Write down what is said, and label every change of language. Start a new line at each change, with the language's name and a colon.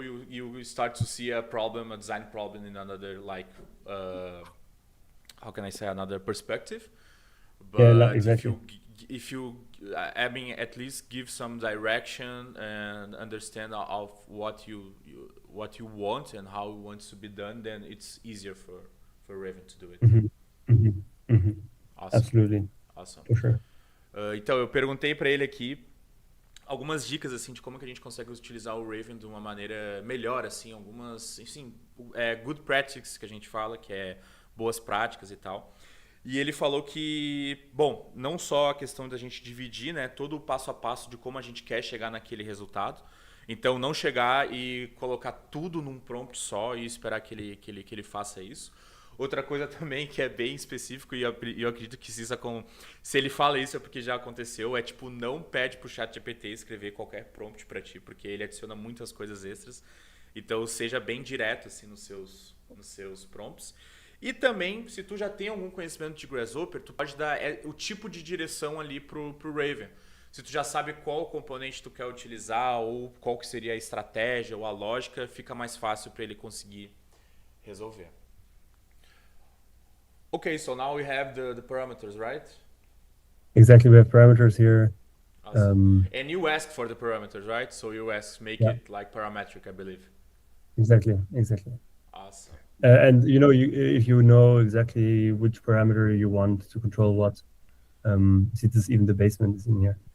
English: You start to see a design problem in another, like how can I say, another perspective. But yeah, exactly. if you I mean, at least give some direction and understand of what you want and how it wants to be done, then it's easier for Raven to do it. Awesome. Absolutely. Awesome. For sure.
Portuguese: Então eu perguntei para ele aqui algumas dicas assim de como que a gente consegue utilizar o Raven de uma maneira melhor, assim, algumas, enfim,
English: good practices
Portuguese: que a gente fala, que é boas práticas e tal. E ele falou que, bom, não só a questão da gente dividir, né, todo o passo a passo de como a gente quer chegar naquele resultado. Então, não chegar e colocar tudo num prompt só e esperar que ele faça isso. Outra coisa também que é bem específico, e eu acredito que se ele fala isso é porque já aconteceu, é tipo, não pede pro ChatGPT escrever qualquer prompt para ti, porque ele adiciona muitas coisas extras. Então, seja bem direto assim nos seus prompts. E também, se tu já tem algum conhecimento de Grasshopper, tu pode dar o tipo de direção ali pro Raven. Se tu já sabe qual componente tu quer utilizar, ou qual que seria a estratégia ou a lógica, fica mais fácil para ele conseguir resolver.
English: Okay, so now we have the parameters, right? Exactly, we have parameters here. Awesome. And you asked for the parameters, right? So you make it like parametric, I believe. Exactly. Awesome. And you know, if you know exactly which parameter you want to control what, see, this even the basement is in here.